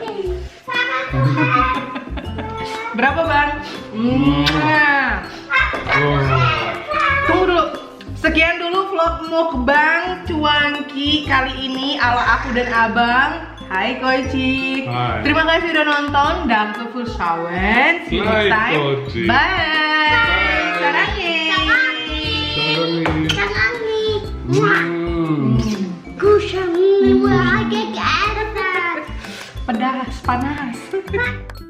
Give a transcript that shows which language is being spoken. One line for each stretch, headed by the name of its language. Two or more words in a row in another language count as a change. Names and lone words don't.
Indonesian: Berapa bang? Tunggu dulu. Sekian dulu vlog mukbang cuanki kali ini ala aku dan abang. Hai Koichi. Hai. Terima kasih udah nonton.
German: Danke fürs Schauen.
English: See you next
Indonesian: Hai,
English: time. Koichi. Bye. Bye. Sarangi.
Indonesian: Kusha, agak ada. Pedas, panas.